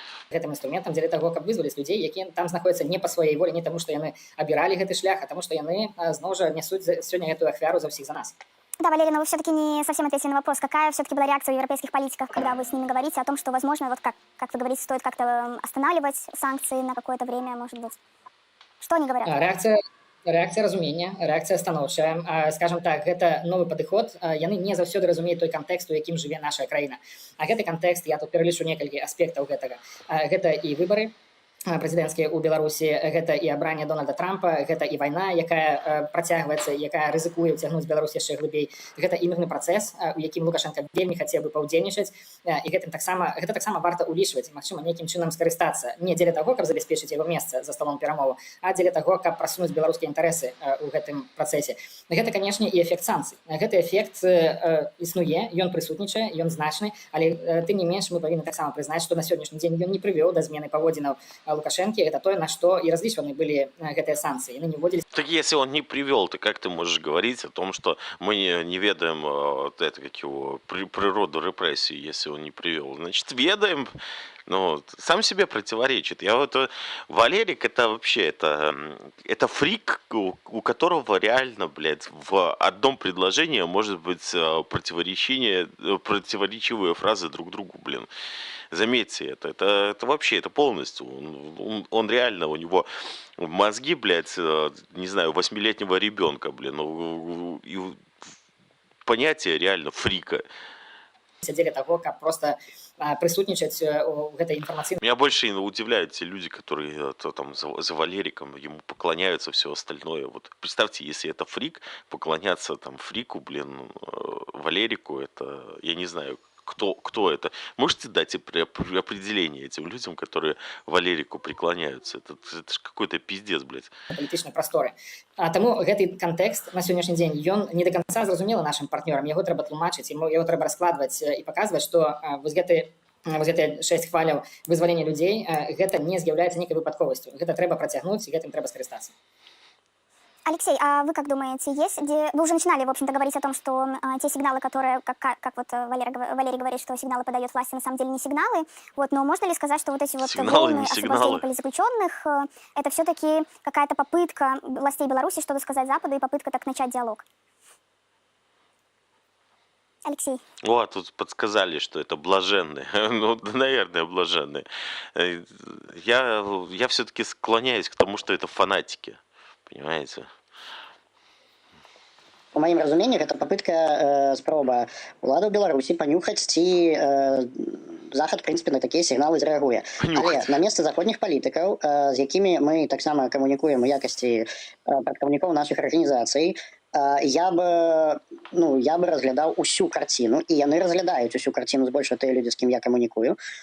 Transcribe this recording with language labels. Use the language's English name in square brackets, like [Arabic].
[Belarusian] Гэтым інструментам дзеля таго, каб вызваліць людзей, якія там знаходзяцца не па сваёй волі, не таму, што яны абіралі гэты шлях, а таму, што яны зноў жа нясуць сёння гэтую ахвяру за ўсіх за нас. [Russian] Да, Валерий, но вы все-таки не совсем ответили на вопрос, какая все-таки была реакция у европейских политиков, когда вы с ними говорите о том, что, возможно, вот как вы говорите, стоит как-то останавливать санкции на какое-то время, может быть. Что они говорят? [Belarusian] Рэакцыя разумення, рэакцыя станоўчая. Скажем так, гэта новы падыход. Яны не заўсёды разумеюць той кантэкст, у якім жыве наша краіна. А гэты кантэкст, я тут пералічу некалькі аспектаў гэтага. Гэта і выбары прэзідэнцкія ў Беларусі, гэта і абранне Дональда Трампа, гэта і вайна, якая працягваецца, якая рызыкуе ўцягнуць Беларусь яшчэ глыбей. Гэта і мірны працэс, у якім Лукашенко вельмі хацеў бы паўдзельнічаць, і гэта таксама варта ўлічваць, магчыма, нейкім чынам скарыстацца. Не дзеля таго, каб забяспечыць яго месца за сталом перамоваў, а дзеля таго, каб прасунуць беларускія інтарэсы ў гэтым працэсе. Гэта, канешне, і эфект санкцый. Гэты эфект існуе, ён прысутнічае, ён значны, але тым не менш мы павінны таксама прызнаць, што на сённяшні дзень ён не прывёў да змены паводзінаў Лукашенко, [Russian] это то, на что и различные были [Belarusian] гэтыя санкции. [Russian] Они не вводились. Так если он не привел, то как ты можешь говорить о том, что мы не ведаем это, как его, природу репрессий, если он не привел? Значит, ведаем. Ну, сам себе противоречит. Валерик, это вообще, это фрик, у которого реально, блядь, в одном предложении может быть противоречивые фразы друг другу, блин. Заметьте это вообще, это полностью. Он реально, у него мозги, блядь, не знаю, 8-летнего ребенка, блин, и понятие реально фрика. [Belarusian] Дзеля таго, каб просто прысутнічаць у гэтай інфармацыйнай. [Russian] Меня больше удивляют те люди, которые там за Валериком, ему поклоняются, все остальное. Вот представьте, если это фрик, поклоняться там фрику, блин, Валерику, это, я не знаю, кто это. Можете дать определение этим людям, которые Валерику преклоняются? Это же какой-то пиздец, блядь. [Belarusian] Палітычнай прасторы. Таму гэты кантэкст на сённяшні дзень, ён не до конца зразумелы нашим партнёрам. Яго трэба тлумачыць, яго трэба раскладваць і паказваць, што вось гэты вось гэтыя 6 хваляў вызвалення людзей, гэта не з'яўляецца нейкай выпадковасцю. Гэта трэба працягнуць, і гэтым трэба скарыстацца. [Russian] Алексей, а вы как думаете, вы уже начинали, в общем-то, говорить о том, что те сигналы, которые, как вот Валерий говорит, что сигналы подает власти, на самом деле не сигналы, вот, но можно ли сказать, что вот эти вот Сигналы, волны не освобождения сигналы. политзаключенных, это все-таки какая-то попытка властей Беларуси что-то сказать Западу и попытка так начать диалог? Алексей. О, тут подсказали, что это блаженные. Ну, наверное, блаженные. Я все-таки склоняюсь к тому, что это фанатики. Понимаете? По моим разумениям, это попытка [Belarusian] спроба улады ў Беларусі панюхаць, ці захад, в прынцыпе, на такія сігналы зрэагуе. Але на месца заходніх палітыкаў, з якімі мы таксама камунікуем у якасці прадстаўнікоў нашых арганізацый, я бы разглядаў усю карціну, і яны разглядаюць усю карціну, збольшага тыя людзі, з кім я камунікую.